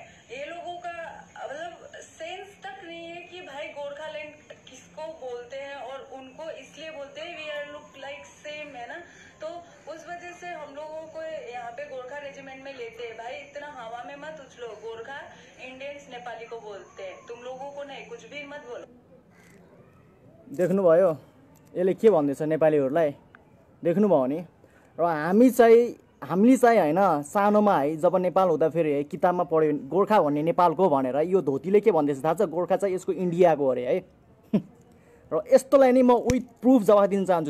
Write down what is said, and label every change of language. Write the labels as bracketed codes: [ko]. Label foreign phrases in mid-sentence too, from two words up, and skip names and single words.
[hi] ये लोगों का मतलब सेंस तक नहीं है कि भाई गोरखालैंड किसको बोलते हैं, और उनको इसलिए बोलते हैं [en] we are look like same, [hi] है ना। तो उस वजह से हम लोगों को यहाँ पे गोरखा रेजिमेंट में लेते हैं। भाई इतना हवा में मत उछलो, गोरखा इंडियंस नेपाली को बोलते हैं, तुम लोगों को नहीं, कुछ भी मत बोलो। [ne] देख्नुभयो यसले के भन्दैछ नेपालीहरूलाई, देख्नुभयो नि। र हामीले चाहिँ होइन सानोमा है जब नेपाल हुँदाखेरि है किताबमा पढ्यो गोर्खा भन्ने नेपालको भनेर, यो धोतीले के भन्दैछ थाहा छ? गोर्खा चाहिँ यसको इन्डियाको अरे है। र यस्तोलाई नै म [en] with proof [ne] जवाफ दिन चाहन्छु।